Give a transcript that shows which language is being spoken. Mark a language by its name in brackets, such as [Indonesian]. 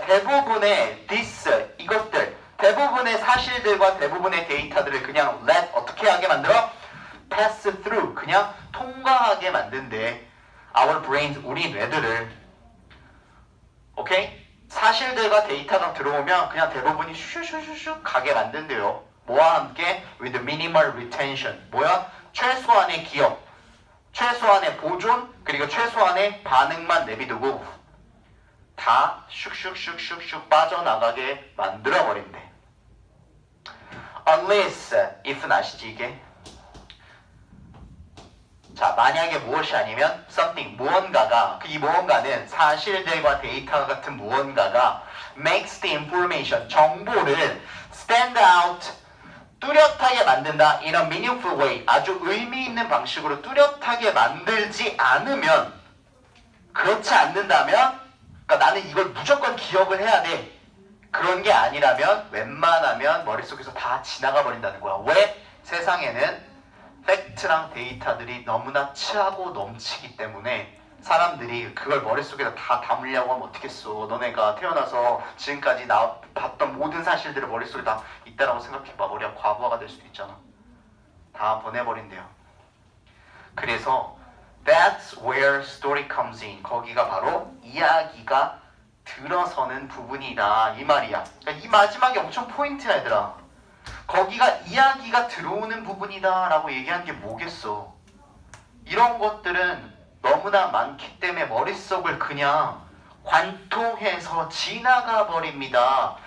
[Korean] 대부분의 this 이것들 대부분의 사실들과 대부분의 데이터들을 그냥 let 어떻게 하게 만들어? [English] pass through [Korean] 그냥 통과하게 만든대. [English] our brains [Korean] 우리 뇌들을. 오케이? 사실들과 데이터가 들어오면 그냥 대부분이 슈슈슈슈 가게 만든대요. 뭐와 함께? [English] with minimal retention [Korean] 뭐야? 최소한의 기억, 최소한의 보존, 그리고 최소한의 반응만 내비두고 다 슉슉슉슉슉 빠져나가게 만들어버린대. unless, if는 아시지 이게? 자, 만약에 무엇이 아니면 something, 무언가가 이 무언가는 사실들과 데이터 같은 무언가가 [English] makes the information, [Korean] 정보를 [English] stand out, [Korean] 뚜렷하게 만든다. [English] in a meaningful way, [Korean] 아주 의미 있는 방식으로 뚜렷하게 만들지 않으면 그렇지 않는다면 그러니까 나는 이걸 무조건 기억을 해야 돼. 그런 게 아니라면 웬만하면 머릿속에서 다 지나가 버린다는 거야. 왜? 세상에는 팩트랑 데이터들이 너무나 치하고 넘치기 때문에 사람들이 그걸 머릿속에다 다 담으려고 하면 어떻겠어. 너네가 태어나서 지금까지 봤던 모든 사실들을 머릿속에 다 있다라고 생각해봐. 머리가 과부하가 될 수도 있잖아. 다 보내버린대요. 그래서 [English] that's where story comes in. [Korean] 거기가 바로 이야기가 들어서는 부분이다 이 말이야. 그러니까 이 마지막이 엄청 포인트야 얘들아. 거기가 이야기가 들어오는 부분이다 라고 얘기한 게 뭐겠어. 이런 것들은 너무나 많기 때문에 머릿속을 그냥 관통해서 지나가 버립니다.